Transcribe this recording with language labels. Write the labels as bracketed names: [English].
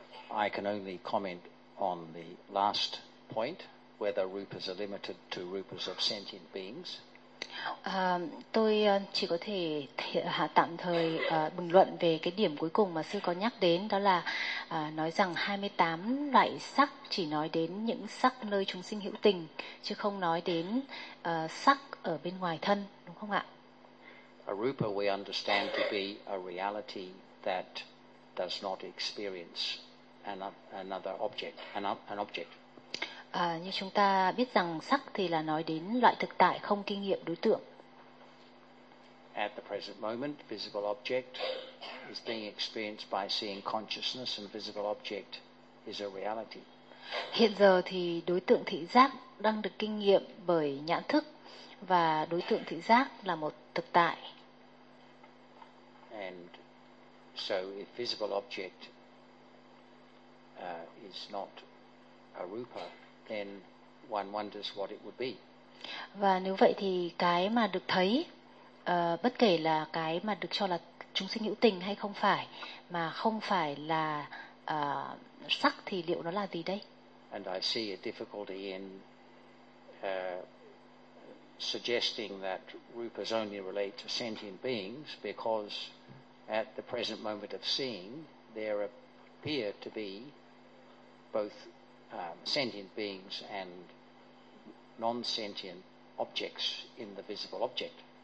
[English] I can only comment on the last point, whether rupas are limited to rupas of sentient beings. [Vietnamese] Tôi chỉ có thể tạm thời bình luận về cái điểm cuối cùng mà sư có nhắc đến, đó là nói rằng 28 loại sắc chỉ nói đến những sắc nơi chúng sinh hữu tình, chứ không nói đến sắc ở bên ngoài thân, đúng không ạ? [English] A rupa we understand to be a reality that does not experience another object, an object. [Vietnamese] Như chúng ta biết rằng sắc thì là nói đến loại thực tại không kinh nghiệm đối tượng. [English] At the present moment, visible object is being experienced by seeing consciousness, and visible object is a reality. [Vietnamese] Hiện giờ thì đối tượng thị giác đang được kinh nghiệm bởi nhãn thức, và đối tượng thị giác là một thực tại. [English] And so if visible object is not a rupa, then one wonders what it would be. [Vietnamese] Và nếu vậy thì cái mà được thấy, bất kể là cái mà được cho là chúng sinh hữu tình hay không phải, mà không phải là sắc thì liệu nó là gì đây? [English] And I see a difficulty in suggesting that rupas only relate to sentient beings because at the present moment of seeing, there appear to be both sentient beings and non-sentient objects in the visible object.